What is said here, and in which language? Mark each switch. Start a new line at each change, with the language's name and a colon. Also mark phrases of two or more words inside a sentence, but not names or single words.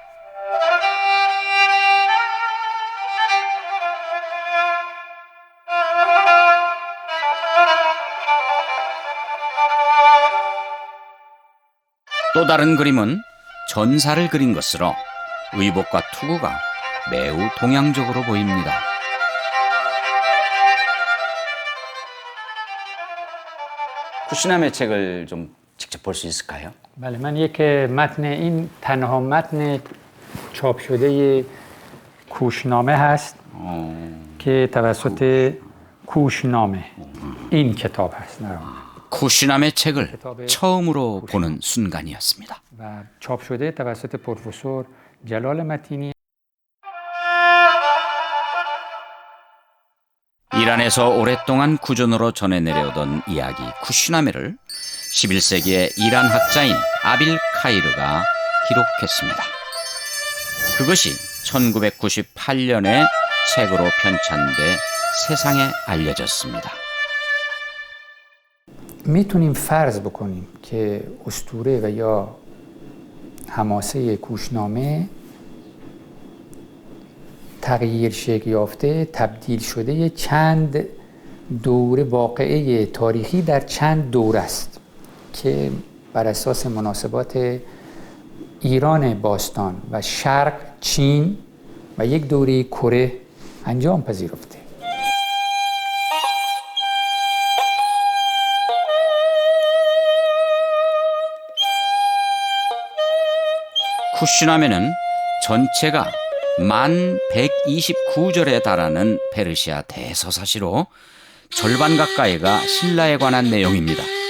Korean: 또 다른 그림은 전사를 그린 것으로 의복과 투구가 매우 동양적으로 보입니다. 쿠시나메 책을 좀 직접 볼 수 있을까요?
Persian: بله من یک متن این تنها متن چاپ شده کوشنامه هست که توسط کوشنامه این کتاب هست
Korean: 쿠시나메 책을 처음으로 보는 순간이었습니다.
Persian: و چاپ شده توسط پروفسور جلال متینی.
Korean: 이란에서 오랫동안 구전으로 전해 내려오던 이야기 쿠시나메를 11세기의 이란 학자인 아빌 카이르가 기록했습니다. 그것이 1998년에 책으로 편찬돼 세상에 알려졌습니다.
Persian: میتونیم فرض بکنیم که اسطوره و یا حماسه کوشنامه تغییر شکل یافته، تبدیل شده چند دوره واقعه تاریخی در چند دوره است که بر اساس مناسبات ایران باستان و شرق چین و یک دوره کره انجام پذیرفته.
Korean: 쿠시나메는 전체가 1129절에 달하는 페르시아 대서사시로 절반 가까이가 신라에 관한 내용입니다.